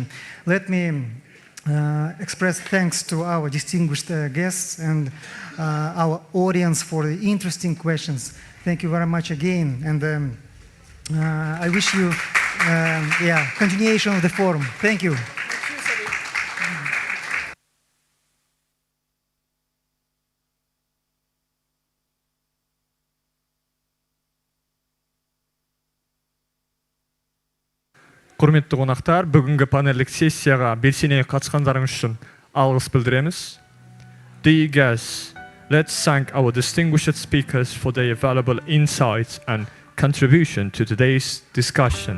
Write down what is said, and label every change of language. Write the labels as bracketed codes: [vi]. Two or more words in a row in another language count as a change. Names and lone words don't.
[en] Let me express thanks to our distinguished guests and our audience for the interesting questions. Thank you very much again, and I wish you continuation of the forum. Thank you. [kk] Құрметті қонақтар, бүгінгі панельдік сессияға белсене қатысқандарыңыз үшін алғыс білдіреміз. [en] Dear guests, let's thank our distinguished speakers for their valuable insights and contribution to today's discussion.